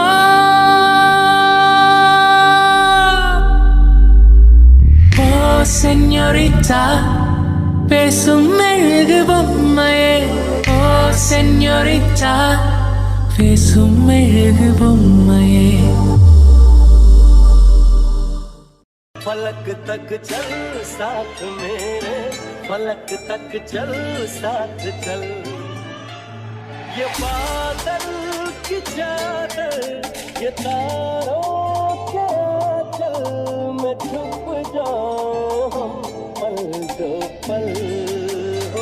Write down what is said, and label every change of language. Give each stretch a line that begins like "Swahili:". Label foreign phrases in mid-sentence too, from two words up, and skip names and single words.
Tamil: ஓ செஞோரிட்டா, பேசும் மெழுகு பொம்மையே. ஓ செஞோரிட்டா, பேசும் மெழுகு பொம்மையே.
Hindi: फलक तक चल साथ मेरे, फलक तक चल साथ चल। ये बादल की चादर, ये तारों के चल में छुप जाऊं पल दो पल हो।